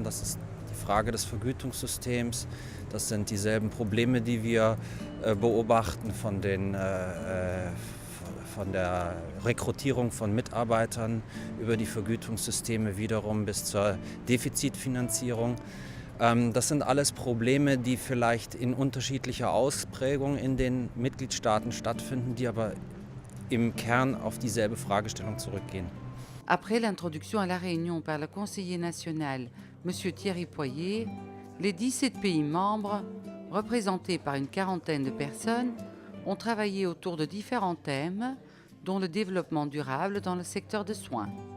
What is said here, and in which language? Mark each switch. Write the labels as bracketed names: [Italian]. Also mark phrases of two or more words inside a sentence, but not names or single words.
[German] Das ist die Frage des Vergütungssystems. Das sind dieselben Probleme, die wir beobachten von der Rekrutierung von Mitarbeitern über die Vergütungssysteme wiederum bis zur Defizitfinanzierung. Das sind alles Probleme, die vielleicht in unterschiedlicher Ausprägung in den Mitgliedstaaten stattfinden, die aber im Kern auf dieselbe Fragestellung zurückgehen. [French] Après l'introduction à la réunion par le conseiller national, M. Thierry Poirier, les 17 pays membres, représentés par une quarantaine de personnes, ont travaillé autour de différents thèmes, dont le développement durable dans le secteur de soins.